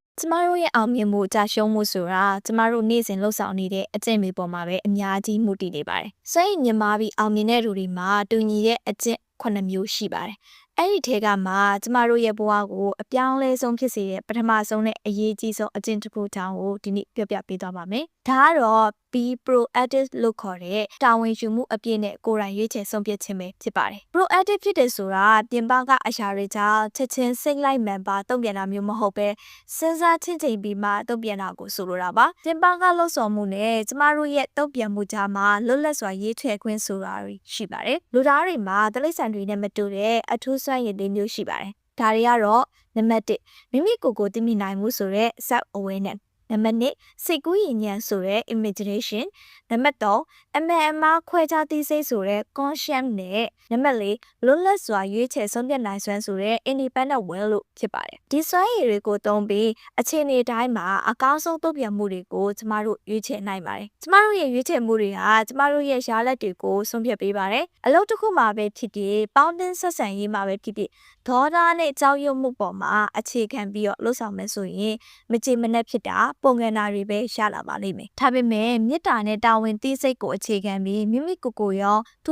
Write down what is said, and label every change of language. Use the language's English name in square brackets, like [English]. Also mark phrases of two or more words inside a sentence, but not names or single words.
[Burmese] မတို့ရဲ့အောင်မြင်မှုကြာရှုံးမှုဆိုတာကျမတို့နေ့စဉ်လှုပ်ဆောင်နေတဲ့အကျင့်တွေပေါ်မှာပဲအများကြီးမှုတည်နေပါတယ်။စွန့်ရည်မြင်မာပြီးအောင်မြင်တဲ့လူတွေမှာတူညီတဲ့အကျင့်9မျိုးရှိပါတယ်။အဲ့ဒီထဲကမှကျမတို့ရဲ့ဘဝကိုအပြောင်းလဲဆုံးဖြစ်စေတဲ့ပထမဆုံးနဲ့အရေးကြီးဆုံးအကျင့်တစ်ခုတောင်ကိုဒီနေ့ပြောပြပေးသွားပါမယ်။ဒါကတော့ [English] be proactive [Burmese] လို့ခေါ်တဲ့တာဝန်ယူမှုအပြည့်နဲ့ကိုယ်တိုင်ရွေးချယ်ဆုံးဖြတ်ခြင်းပဲဖြစ်ပါတယ်။ proactive ဖြစ်တယ်ဆိုတာပြင်ပကအရာတွေကြောင့်ချက်ချင်းစိတ်လိုက်မှန်ပါတုံ့ပြန်တာမျိုး မဟုတ်ပဲစဉ်းစားချင့်ချိန်ပြီးမှတုံ့ပြန်တာကိုဆိုလိုတာပါ။ပြင်ပကလှုပ်ဆောင်မှုနဲ့ကျမတို့ရဲ့တုံ့ပြန်မှုကြားမှာလွတ်လပ်စွာရေးထွေခွင့်ဆိုတာရှိပါတယ်။လူသားတွေမှာတိရစ္ဆာန်တွေနဲ့မတူတဲ့အထူးစွမ်းရည်တွေမျိုးရှိပါတယ်။ဒါတွေကတော့နံပါတ်1မိမိကိုယ်ကိုသိမြင်နိုင်မှုဆိုတဲ့ [English] self awareness [Burmese] နံပါတ်2စိတ်ကူးယဉ်ဉာဏ်ဆိုတဲ့ imagination နံပါတ်3အမှန်အမှားခွဲခြားသိစိတ်ဆိုတဲ့ conscience နဲ့နံပါတ်4လွတ်လပ်စွာရွေးချယ်ဆုံးဖြတ်နိုင်စွမ်းဆိုတဲ့ [English] independent will [Burmese] လို့ဖြစ်ပါတယ်ဒီစွမ်းရည်တွေကိုသုံးပြီးအခြေအနေတိုင်းမှာအကောင်းဆုံးတုံ့ပြန်မှုတွေကိုကျမတို့ရွေးချယ်နိုင်ပါတယ်ကျမတို့ရဲ့ရွေးချယ်မှုတွေဟာကျမတို့ရဲ့ရလဒ်တွေကိုဆုံးဖြတ်ပေးပါတယ်အလုပ်တစ်ခုမှာပဲဖြစ်ဖြစ်ပေါင်း တင်ဆက်ဆံရေးမှာပဲဖြစ်ဖြစ်ဒေါသနဲ့ကြောက်ရွံ့မှုပေါ်မှာအခြေခံပြီးတော့လှုပ်ဆောင်မယ်ဆိုရင်မကြေမနက်ဖြစ်တာပုံငန်တာတွေပဲရလာပါလိမ့်မယ်။ဒါပေမဲ့မေတ္တာနဲ့တာဝန်သိစိတ်ကိုအခြေခံပြီးမိမိကိုယ်ကိုရောသူ